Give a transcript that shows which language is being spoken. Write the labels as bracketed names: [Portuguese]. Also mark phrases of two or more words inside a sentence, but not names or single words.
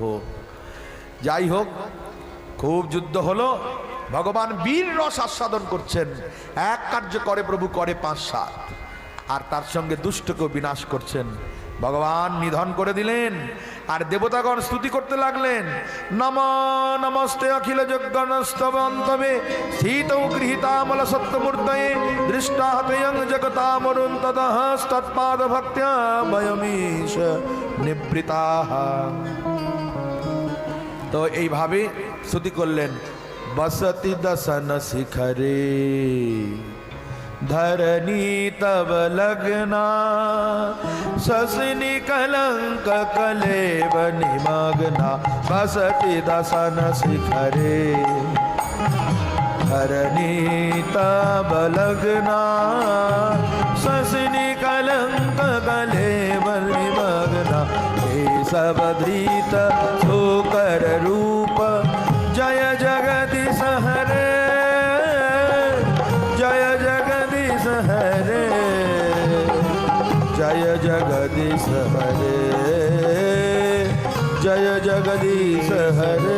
[Bangla] যাই হোক, খুব যুদ্ধ হলো। ভগবান বীর রস আস্বাদন করছেন। এক কার্য করে প্রভু, করে 5-7, আর তার সঙ্গে দুষ্টকেও বিনাশ করছেন। ভগবান নিধন করে দিলেন, আর দেবতাগণ স্তুতি করতে লাগলেন, [Sanskrit] নমো নমস্তে অখিল যজ্ঞনস্তবন্তবে স্থিতৌ গৃহীতামল সত্যমূর্তয়ে দৃষ্টাহতয়ং জগতামরুণ ততঃ তৎপাদ ভক্ত্যা বয়মীশ নিবৃতাঃ। [Bangla] তো এইভাবে স্তুতি করলেন। [Sanskrit] বসতি দশন শিখরে धरनी तब लगना शशनि कलंक कलेब निमग्ना बसति दसन शिखरे धरनी तब लगना शशनि कलंक कलेब निमग्ना हे सब धृत सुकर रूप जय जगदीश हरे जय जगदीश हरे जय जगदीश हरे जय जगदीश हरे।